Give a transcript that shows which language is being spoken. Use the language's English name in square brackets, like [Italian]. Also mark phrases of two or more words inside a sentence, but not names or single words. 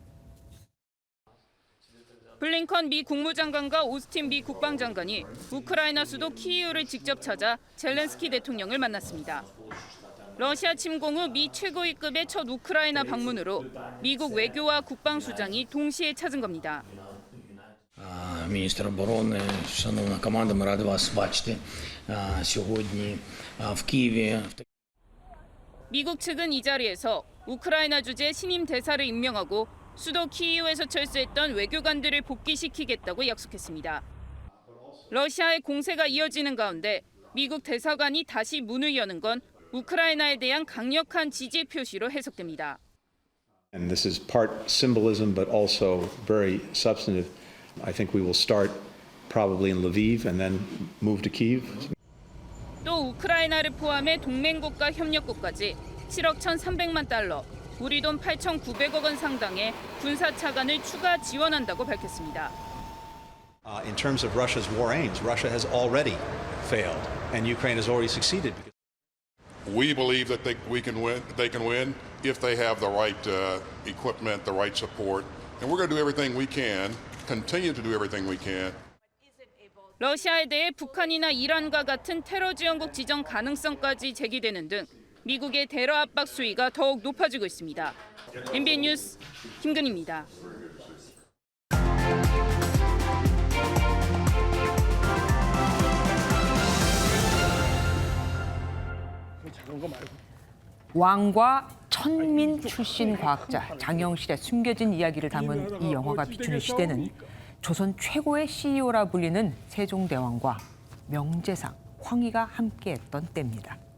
[Korean] 블링컨 미 국무장관과 오스틴 미 국방장관이 우크라이나 수도 키이우를 직접 찾아 젤렌스키 대통령을 만났습니다. 러시아 침공 후 미 최고위급의 첫 우크라이나 방문으로 미국 외교와 국방수장이 동시에 찾은 겁니다. [Ukrainian] Міністр оборони, шановна команда, ми раді вас бачити сьогодні в Києві. [Korean] 미국 측은 이 자리에서 우크라이나 주재 신임 대사를 임명하고 수도 키이우에서 철수했던 외교관들을 복귀시키겠다고 약속했습니다. 러시아의 공세가 이어지는 가운데 미국 대사관이 다시 문을 여는 건 우크라이나에 대한 강력한 지지 표시로 해석됩니다. [English] And this is part symbolism but also very substantive. I think we will start probably in Lviv and then move to Kyiv. [Korean] 또 우크라이나를 포함해 동맹국가 협력국까지 7억 1,300만 달러, 우리 돈 8,900억 원 상당의 군사 차관을 추가 지원한다고 밝혔습니다. [English] In terms of Russia's war aims, Russia has already failed and Ukraine has already succeeded. We believe that they can win if they have the right equipment, the right support, and we're going to do everything we can, continue to do everything we can. [Korean] 러시아에 대해 북한이나 이란과 같은 테러 지원국 지정 가능성까지 제기되는 등 미국의 테러 압박 수위가 더욱 높아지고 있습니다. MBN 뉴스 김근희입니다. 왕과 천민 출신 과학자 장영실의 숨겨진 이야기를 담은 이 영화가 비추는 시대는 조선 최고의 CEO라 불리는 세종대왕과 명재상, 황희가 함께했던 때입니다.